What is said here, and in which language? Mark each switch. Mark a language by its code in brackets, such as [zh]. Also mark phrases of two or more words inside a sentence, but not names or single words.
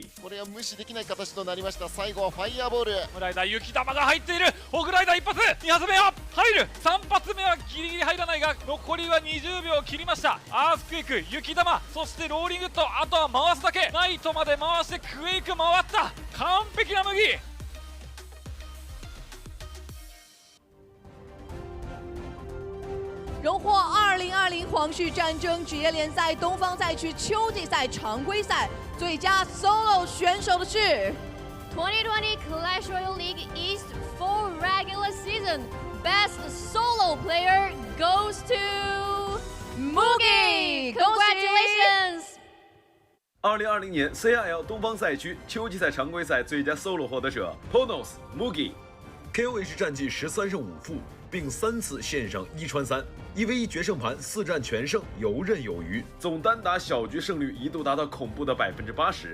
[ja] これは無視できない形となりました。最後はファイヤーボール。ホグライダー雪玉が入っている。ホグライダー1発、2発目は入る。3発目はギリギリ入らないが、残りは20秒を切りました。アースクエイク、雪玉、そしてローリングと、あとは回すだけ。ナイトまで回してクエイク回った。完璧な麦。 [zh] 荣获2020皇室战争职业联赛东方赛区秋季赛常规赛最佳 solo 选手的是 [en] 2020 Clash Royale League East full regular season. Best Solo Player goes to Mugi. Congratulations! [zh] 2020 年 CRL 东方赛区秋季赛常规赛最佳 solo 获得者 Ponos Mugi。 KOH 战绩13胜5负，并3次线上1穿3。1v1 决胜盘4战全胜，游刃有余，总单打小局胜率一度达到恐怖的80%。